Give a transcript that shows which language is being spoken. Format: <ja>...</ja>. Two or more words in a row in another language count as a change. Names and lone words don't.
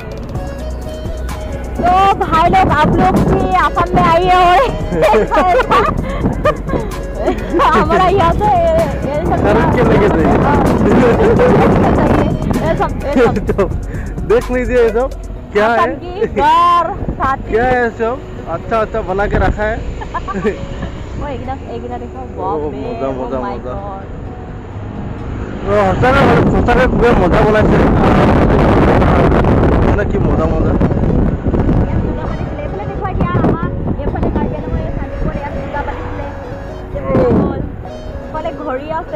<hi>तो भाई लोग, आप लोग भी असम में आइए और हमारा यहाँ से ये सब के लगे थे। तो देख लीजिए ये सब क्या है, क्या है सब अच्छा अच्छा बना के रखा है। वो एक ना देखो, बाप रे। मजा मजा</hi> <en>Oh my</en> <hi>मजा।</hi> <en>God।</en> <as>সঁচাকৈ খুবেই মজা বনাইছে মানে কি মজা মজা। ঘড়ী আছে,</as>